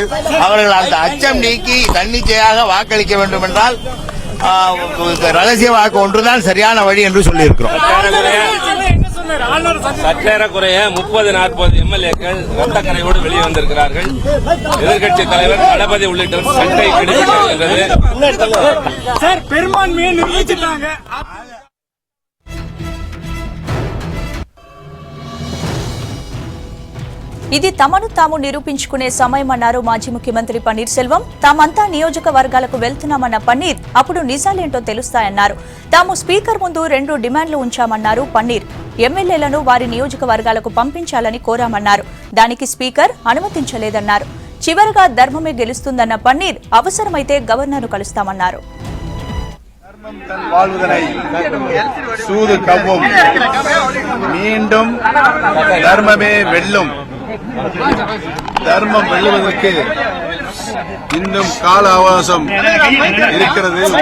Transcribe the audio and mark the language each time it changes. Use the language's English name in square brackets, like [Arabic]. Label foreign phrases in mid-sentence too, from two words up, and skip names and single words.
[Tamil] அவர்கள் அந்த அச்சம் நீக்கி தன்னிச்சையாக வாக்களிக்க வேண்டும் என்றால் ரகசிய வாக்கு ஒன்றுதான் சரியான வழி என்று சொல்லியிருக்கிறோம். சற்றேறக்குறைய 30-40 எம்எல்ஏக்கள் ரத்தக்கரையோடு வெளியே வந்திருக்கிறார்கள். எதிர்கட்சி தலைவர் தளபதி உள்ளிட்ட சட்டை கிடைக்கிறது. பெரும்பான்மையை நிரூபிச்சிட்டாங்க. [Telugu] ఇది తమను తాము నిరూపించుకునే సమయమన్నారు మాజీ ముఖ్యమంత్రి పన్నీర్ సెల్వం. తామంతా నియోజకవర్గాలకు వెళ్తున్నామన్న పన్నీర్ అప్పుడు నిజాలేంటో తెలుస్తాయన్నారు. తాము స్పీకర్ ముందు 2 డిమాండ్లు ఉంచామన్నారు పన్నీర్. ఎమ్మెల్యేలను వారి నియోజకవర్గాలకు పంపించాలని కోరామన్నారు. దానికి స్పీకర్ అనుమతించలేదన్నారు. చివరగా ధర్మమే గెలుస్తుందన్న పన్నీర్ అవసరమైతే గవర్నర్ను కలుస్తామన్నారు. [Tamil] சூது கவ்வும், மீண்டும் தர்மமே வெல்லும். தர்மம் வெல்லுவதற்கு இன்னும் கால அவகாசம் இருக்கிறது.